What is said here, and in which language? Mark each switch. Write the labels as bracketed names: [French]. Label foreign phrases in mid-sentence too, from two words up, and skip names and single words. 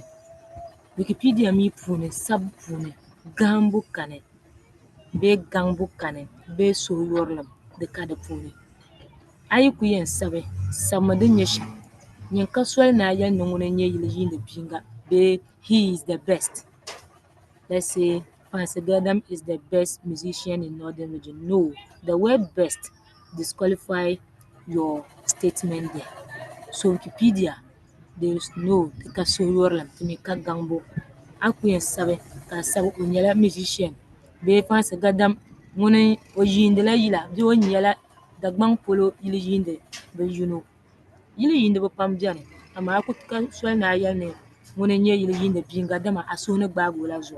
[Dagbani] Wikipedia mi puuni sabu puuni gahimbu kani bee gaŋbu kani bee suhuyurlim di ka di puuni. A yi ku yɛn sabimi din nyɛ shɛm. Nyini ka soli ni a yɛli ni ŋuna n-nyɛ yili yiini biinga bee [English] he is the best. Let's say Fansi Gadam is the best musician in Northern Region. No, the word best disqualify your statement there. So Wikipedia, there is no ti ka suhuyurlim ti mi ka gaŋbu. [Dagbani] A ku yɛn sabi ka a sabi o nyɛla musician bee Fansi Gadam ŋuni o yiindila yila bee o nyɛla Dagbaŋ polo yili yiindi bi yino. Yili yiiniba pam beni amaa a ku ka soli ni a yɛli ni ŋuni n-nyɛ yili yiindi biinga dama a suhu ni gbaagi o la zuɣu.